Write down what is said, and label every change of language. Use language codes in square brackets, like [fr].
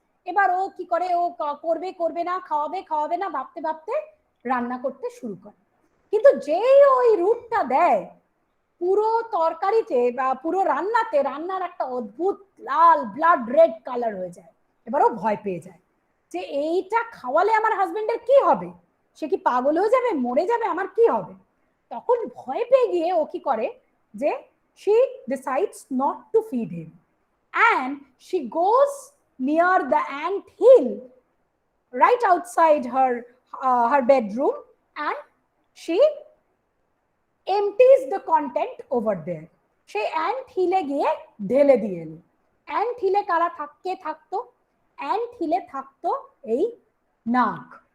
[bn] এবার ও কি করে, ও করবে না, খাওয়াবে না ভাবতে ভাবতে রান্না করতে শুরু করে। কিন্তু যেই ওই রুটটা দেয়, পুরো তরকারিতে বা পুরো রান্নার একটা অদ্ভুত লাল ব্লাড রেড কালার হয়ে যায়। এবারও ভয় পেয়ে যায় যে এইটা খাওয়ালে আমার হাজবেন্ডের কি হবে, সে কি পাগল হয়ে যাবে, মরে যাবে, আমার কি হবে। তখন ভয় পেয়ে গিয়ে ও কি করে যে [en] she decides not to feed him and she goes near the ant hill right outside her bedroom and she empties the content over there. [bn] Say ant হিলে গিয়ে ঢেলে দিয়ে এলো। ant হিলে কারা থাকতো? ant হিলে থাকতো এই নাগ।